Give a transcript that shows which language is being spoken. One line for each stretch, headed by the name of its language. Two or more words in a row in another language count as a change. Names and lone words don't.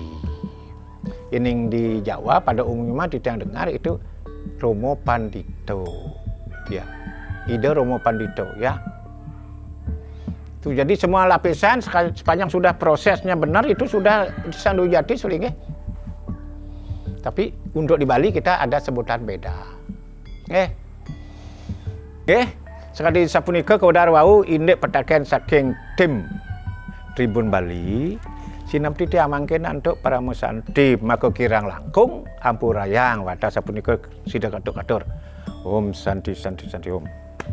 Indonesian: Ini di Jawa pada umumnya kita yang dengar itu Romo Pandito, ya, ide Romo Pandito, ya. Itu jadi semua lapisan sepanjang sudah prosesnya benar itu sudah disandu jati sulingnya. Tapi untuk di Bali kita ada sebutan beda.
Balinese: Sekali sapunika kaudar wau indek petaken saking tim Tribun Bali sinam titi amangken
Indonesian: untuk para
Balinese: musanti maka kirang langkung ampurayang wata sapunika sida katur.
Sanskrit: Om santi santi santi om.